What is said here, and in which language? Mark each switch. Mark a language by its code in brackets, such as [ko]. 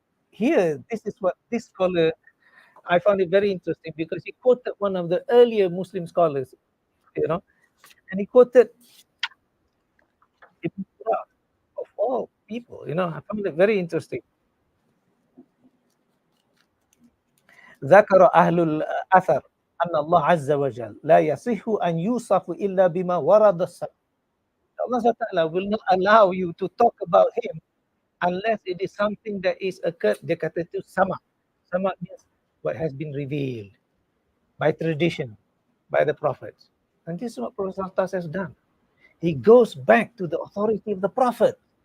[en] Here, this is what this scholar, I found it very interesting because he quoted one of the earlier Muslim scholars, and he quoted Ibn Qura, of all people, I found it very interesting. [ar] ذكر أهل الأثر أن الله عز وجل لا يصح أن يوصف إلا بما ورد السمع. [en] Allah SWT will not allow you to talk about him unless it is something that is occurred. [ms] Dia kata itu sama. [en] Sama means what has been revealed by tradition, by the prophets. And this is what Prophet has done. He goes back to the authority of the prophet.